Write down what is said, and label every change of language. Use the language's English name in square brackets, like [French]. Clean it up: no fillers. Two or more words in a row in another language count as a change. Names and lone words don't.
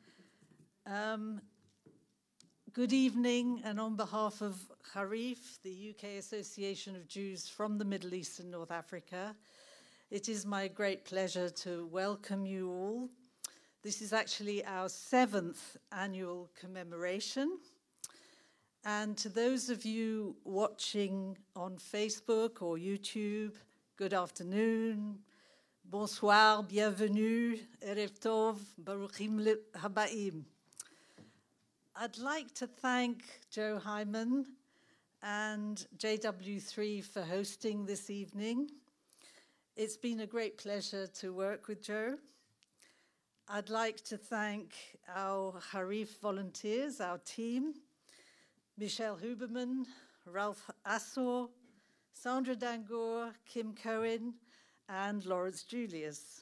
[English] Good evening, and on behalf of Harif, the UK Association of Jews from the Middle East and North Africa, it is my great pleasure to welcome you all. This is actually our 7th annual commemoration. And to those of you watching on Facebook or YouTube, good afternoon, [French] bonsoir, bienvenue, [Hebrew] ערב טוב, ברוכים הבאים. [English] I'd like to thank Joe Hyman and JW3 for hosting this evening. It's been a great pleasure to work with Joe. I'd like to thank our Harif volunteers, our team, Michelle Huberman, Ralph Assor, Sandra Dangour, Kim Cohen, and Lawrence Julius.